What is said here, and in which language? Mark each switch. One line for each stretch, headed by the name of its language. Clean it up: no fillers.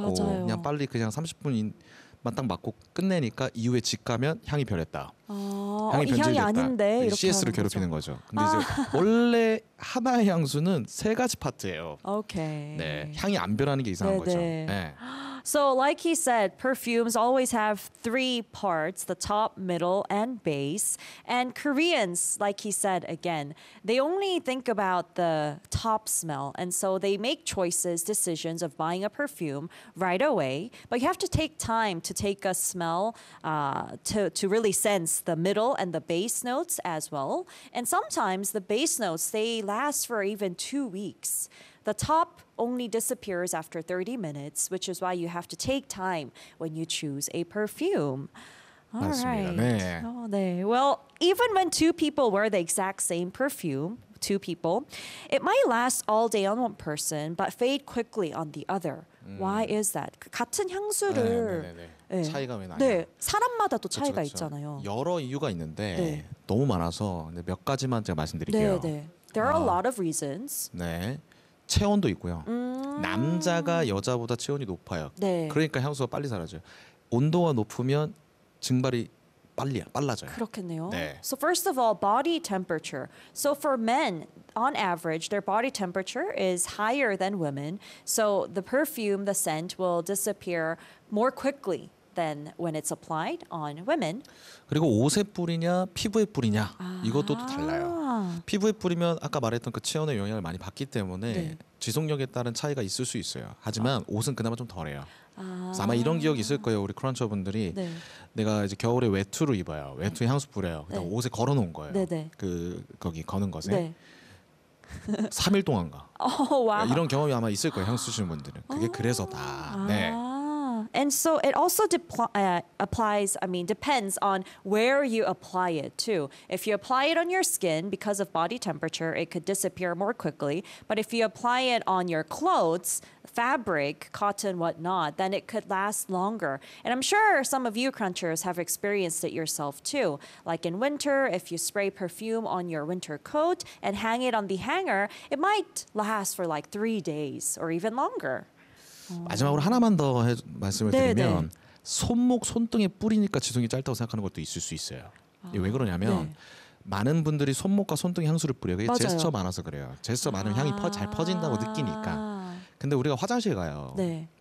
Korean: 맞아요. 그냥 빨리 그냥 30분만 딱 맡고 끝내니까 이후에 집 가면 향이 변했다. 향이 변질됐다. 향이 아닌데 이렇게 CS를 괴롭히는 거죠. 근데 이제 원래 하나의 향수는 세 가지 파트예요. 오케이. 네, 향이 안 변하는 게 이상한 네네. 거죠. 네.
English: So like he said, perfumes always have three parts, the top, middle, and base. And Koreans, like he said again, they only think about the top smell. And so they make choices, decisions of buying a perfume right away. But you have to take time to take a smell to really sense the middle and the base notes as well. And sometimes the base notes, they last for even 2 weeks. The top only disappears after 30 minutes, which is why you have to take time when you choose a perfume.
Korean: All 맞습니다.
English: right. 네. Oh, 네. Well, even when two people wear the exact same perfume, two people, it might last all day on one person, but fade quickly on the other. Why is that?
Korean: 같은 향수를 네. 차이가 왜 나요? 네. 사람마다 또 차이가 그렇죠. 있잖아요. 여러 이유가 있는데 네. 너무 많아서 몇 가지만 제가 말씀드릴게요. 네, 네.
English: There are a lot of reasons.
Korean: 네. 체온도 있고요. 남자가 여자보다 체온이 높아요. 네. 그러니까 향수가 빨리 사라져요. 온도가 높으면 증발이 빨라져요. 그렇겠네요. 네.
English: So first of all, body temperature. So for men, on average, their body temperature is higher than women. So the perfume, the scent will disappear more quickly than when it's applied on women.
Korean: 그리고 옷에 뿌리냐, 피부에 뿌리냐, 이것도 또 달라요. 피부에 뿌리면 아까 말했던 그 체온의 영향을 많이 받기 때문에 네. 지속력에 따른 차이가 있을 수 있어요. 하지만 옷은 그나마 좀 덜해요. 아마 이런 기억이 있을 거예요. 우리 크런처분들이 네. 내가 이제 겨울에 외투를 입어요. 외투에 향수 뿌려요. 네. 옷에 걸어놓은 거예요. 네, 네. 그 거기 거는 것에 네. 3일 동안가. 이런 경험이 아마 있을 거예요. 향수 쓰시는 분들은. 그게 그래서다. 네.
English: And so it also applies, I mean, depends on where you apply it too. If you apply it on your skin because of body temperature, it could disappear more quickly. But if you apply it on your clothes, fabric, cotton, whatnot, then it could last longer. And I'm sure some of you crunchers have experienced it yourself too. Like in winter, if you spray perfume on your winter coat and hang it on the hanger, it might last for like 3 days or even longer.
Korean: 마지막으로 하나만 더 말씀을 네, 드리면 네. 손목, 손등에 뿌리니까 지속이 짧다고 생각하는 것도 있을 수 있어요. 아, 왜 그러냐면 네. 많은 분들이 손목과 손등에 향수를 뿌려요. 그게 맞아요. 제스처 많아서 그래요. 제스처 많으면 향이 잘 퍼진다고 느끼니까. 근데 우리가 화장실 가요. 네.